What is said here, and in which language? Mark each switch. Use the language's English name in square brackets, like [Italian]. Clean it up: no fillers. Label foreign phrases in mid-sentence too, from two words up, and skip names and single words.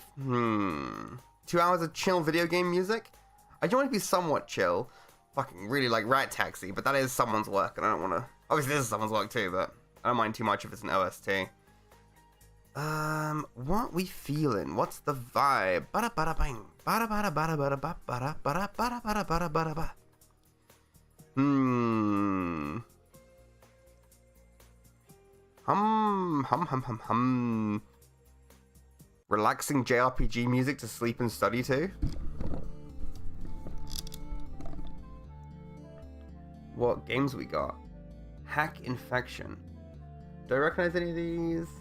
[English] 2 hours of chill video game music? I do want it to be somewhat chill. Fucking really like Rat Taxi, but that is someone's work, and I don't want to... Obviously, this is someone's work too, but I don't mind too much if it's an OST. What we feeling? What's the vibe? Bada bada bang. Bada bada bada bada bada bada bada bada bada bada bada. Hum. Relaxing JRPG music to sleep and study to. What games we got? Hack Infection. Do I recognize any of these?